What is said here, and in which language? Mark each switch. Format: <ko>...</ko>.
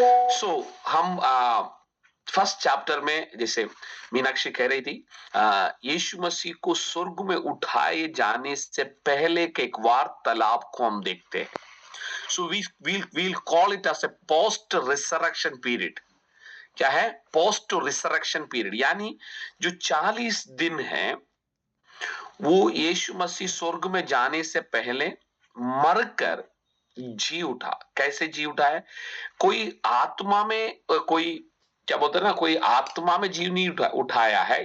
<hi>सो हम first chapter में, जैसे मीनाक्षी कह रही थी, यीशु मसीह को स्वर्ग में उठाए जाने से पहले के एक वार्तालाप को हम देखते हैं।</hi> <en>So we'll call it as a post resurrection period।</en> <hi>क्या है? पोस्ट रिसरेक्शन पीरियड, यानी जो 40 दिन है वो यीशु मसीह स्वर्ग में जाने से पहले मरकर जी उठा। कैसे जी उठा है? कोई आत्मा में, कोई क्या बोलते हैं ना, कोई आत्मा में जीव नहीं उठाया है।</hi>